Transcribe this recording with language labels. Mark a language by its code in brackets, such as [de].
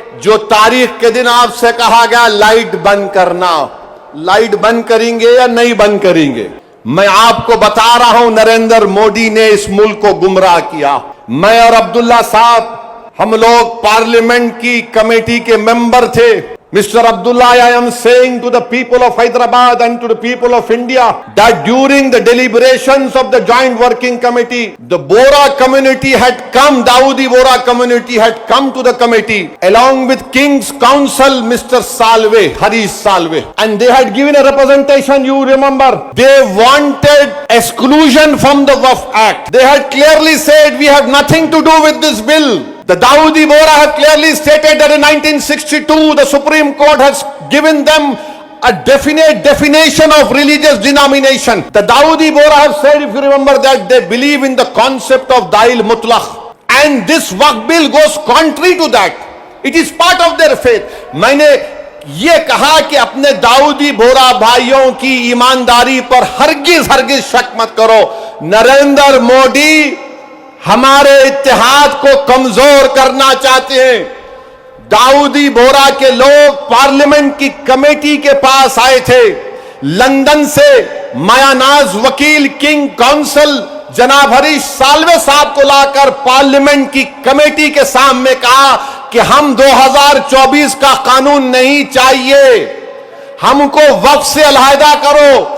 [hi] जो तारीख के दिन आपसे कहा गया लाइट बंद करना, लाइट बंद करेंगे या नहीं बंद करेंगे? मैं आपको बता रहा हूं, नरेंद्र मोदी ने इस मुल्क को गुमराह किया। मैं और अब्दुल्ला साहब, हम लोग पार्लियामेंट की कमेटी के मेंबर थे। [en] Mr. Abdullah, I am saying to the people of Hyderabad and to the people of India that during the deliberations of the Joint Working Committee, the Bora community had come, Dawoodi Bora community had come to the committee along with King's Counsel, Mr. Salve, Harish Salve, and they had given a representation, you remember. They wanted exclusion from the Waqf Act. They had clearly said, we have nothing to do with this bill. The Dawoodi Bora have clearly stated that in 1962 the Supreme Court has given them a definite definition of religious denomination. The Dawoodi Bora have said, if you remember, that they believe in the concept of Dail Mutlaq, and this Waqf bill goes contrary to that. It is part of their faith. [hi] मैंने ये कहा कि अपने दाऊदी बोरा भाइयों की ईमानदारी पर हरगिज शक मत करो। नरेंद्र मोदी हमारे इत्तेहाद को कमजोर करना चाहते हैं। दाऊदी बोरा के लोग पार्लियामेंट की कमेटी के पास आए थे, लंदन से मायानाज वकील किंग काउंसिल जनाब हरीश साल्वे साहब को लाकर पार्लियामेंट की कमेटी के सामने कहा कि हम 2024 का कानून नहीं चाहिए, हमको वक्फ से अलहदा करो।